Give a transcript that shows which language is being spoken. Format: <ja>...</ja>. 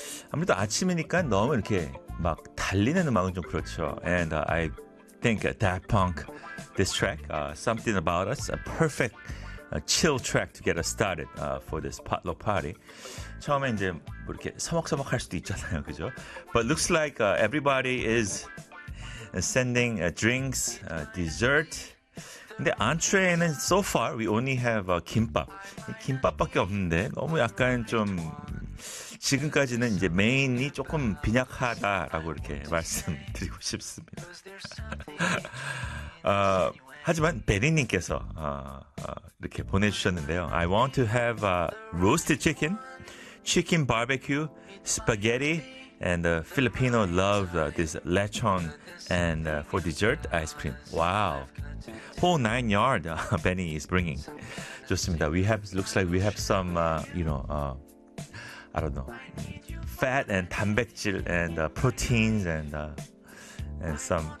<ko>아무래도 아침이니까 너무 이렇게 막 달리는 음악은 좀 그렇죠.</ko> <en>And I think Daft Punk, this track, Something About Us, a perfect chill track to get us started for this potluck party.</en> <ko>처음에 이제 뭐 이렇게 서먹서먹할 수도 있잖아요, 그죠?</ko> <en>But looks like everybody is sending drinks, dessert.</en> <ko>근데 안트레에는</ko> <en>so far we only have 김밥.</en> <ko>김밥밖에 없는데 너무 약간 좀 지금까지는 이제 메인이 조금 빈약하다라고 이렇게 말씀드리고 싶습니다. 하지만 베리님께서 이렇게 보내주셨는데요.</ko> <en>I want to have roasted chicken, chicken barbecue, spaghetti, and Filipino love this lechon, and for dessert ice cream. Wow. Whole nine yard, Benny is bringing.</en> <ko>좋습니다.</ko> <en>We have looks like we have some, you know, I don't know, fat and 단백질 and proteins and some.</en>